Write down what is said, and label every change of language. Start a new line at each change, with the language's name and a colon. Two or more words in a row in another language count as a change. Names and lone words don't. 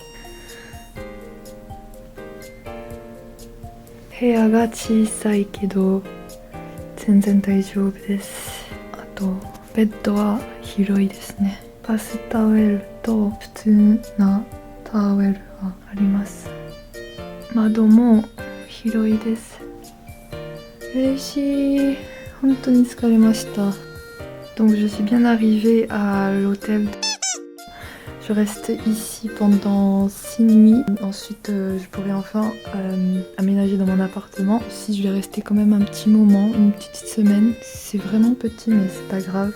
Japanese: 部屋が小さいけど全然大丈夫です。あとベッドは広いですね。バスタオルと普通なタオルがあります。窓も広いです。嬉しい。本当に疲れました。
French: Donc je suis bien arrivée à l'hôtel. Je reste ici pendant 6 nuits. Ensuite je pourrai enfin aménager dans mon appartement. Ici je vais rester quand même un petit moment, une petite semaine. C'est vraiment petit mais c'est pas grave.